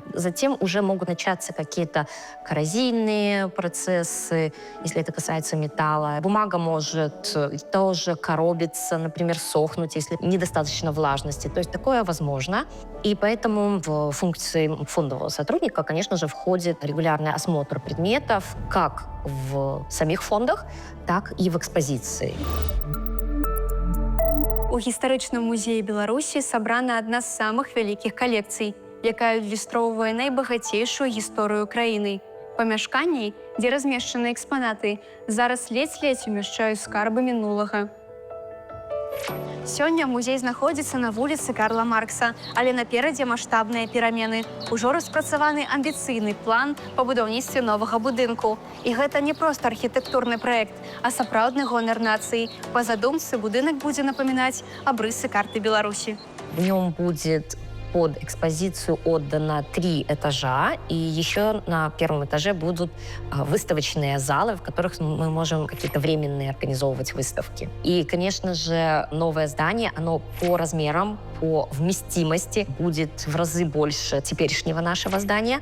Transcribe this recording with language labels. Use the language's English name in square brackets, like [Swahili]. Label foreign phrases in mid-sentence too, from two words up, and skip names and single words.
[Russian] Затем уже могут начаться какие-то коррозийные процессы, если это касается металла. Бумага может тоже коробиться, например, сохнуть, если недостаточно влажности. То есть такое возможно. И поэтому в функции фондового сотрудника, конечно же, входит регулярный осмотр предметов как в самих фондах, так і в экспозиции. [Belarusian] У гістарычным музеі Беларусі сабрана адна з самых вялікіх калекцый, якая адлюстроўвае найбагацейшую гісторыю краіны. Памяшканні, дзе размешчаны экспанаты, зараз ледзь-ледзь умяшчаюць скарбы мінулага. Сёння музей знаходзіцца на вуліцы Карла Маркса, але наперадзе маштабныя перамены. Ужо распрацаваны амбіцыйны план па будаўніцтве новага будынку. І гэта не проста архітэктурны праект, а сапраўдны гонар нацыі. Па задумцы будынак будзе напамінаць абрысы карты Беларусі. [Russian] В нем будет под экспозицию отдано 3 этажа, и еще на первом этаже будут выставочные залы, в которых мы можем какие-то временные организовывать выставки. И, конечно же, новое здание, оно по размерам, по вместимости будет в разы больше теперешнего нашего здания.